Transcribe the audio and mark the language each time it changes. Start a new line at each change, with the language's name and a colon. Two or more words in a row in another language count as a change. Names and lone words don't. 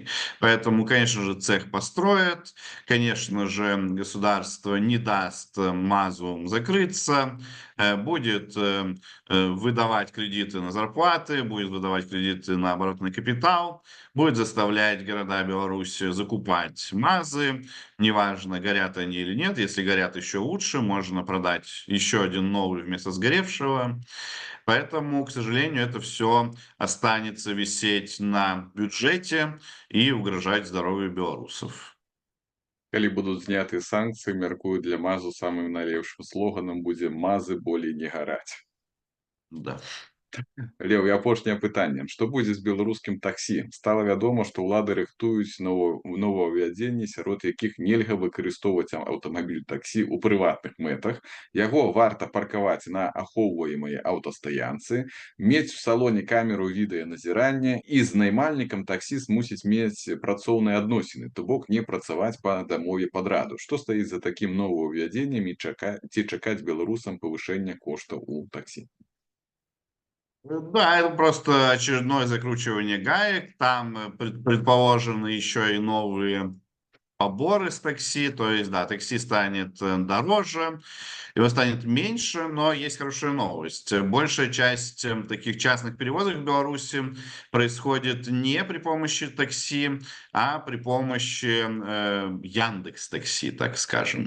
Russian: Поэтому, конечно же, цех построят, конечно же, государство не даст МАЗу закрыться, будет выдавать кредиты на зарплаты, будет выдавать кредиты на оборотный капитал, будет заставлять города Беларуси закупать МАЗы, неважно, горят они или нет. Если горят, еще лучше, можно продать еще один новый вместо сгоревшего. Поэтому, к сожалению, это все останется висеть на бюджете и угрожать здоровью белорусов.
Belarusian: Калі будуць знятыя санкцыі, мяркую, для МАЗу самым найлепшым слоганам будзе «Мазы болей не гараць».
Russian: Да.
Belarusian: Леў, і апошняе пытанне. Што будзе з беларускім таксі? Стала вядома, што ўлады рыхтуюць новаўвядзенні, сярод якіх нельга выкарыстоўваць аўтамабіль таксі ў прыватных мэтах. Яго варта паркаваць на ахоўваемай аўтастаянцы, мець у салоне камеру відэаназірання і з наймальнікам таксіст мусіць мець працоўныя адносіны, то бок не працаваць па дамове падраду. Што стаіць за такім новаўвядзеннем і ці чакаць беларусам павышэння коштаў у таксі?
Russian: Да, это просто очередное закручивание гаек. Там предположены еще и новые поборы с такси, то есть, да, такси станет дороже, его станет меньше, но есть хорошая новость. Большая часть таких частных перевозок в Беларуси происходит не при помощи такси, а при помощи Яндекс Такси, так скажем.